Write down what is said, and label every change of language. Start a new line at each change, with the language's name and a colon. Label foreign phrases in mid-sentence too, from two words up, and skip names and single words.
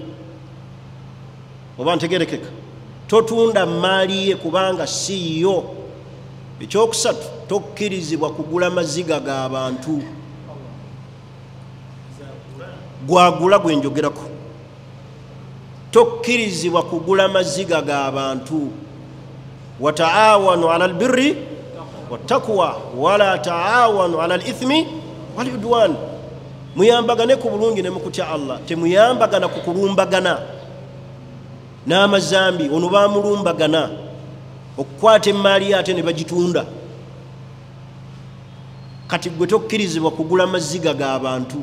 Ganda: Oba ntegerekeka totunda maali ye kubanga si yo. Ekyokusatu, tokkirizibwa kugula maziga g'abantu. Gwagula gwe njogerako. Tokkirizibwa kugula maziga g'abantu.
Arabic: وتعاونوا على البر والتقوى ولا تعاونوا على الإثم والعدوان.
Ganda: Muyambagane ku bulungi ne mukutya Allah, temuyambagana ku kulumbagana n'amazambi. Ono baamulumbagana okukwata emaali ate ne bagitunda. Kati gwe tokkirizibwa kugula maziga g'abantu.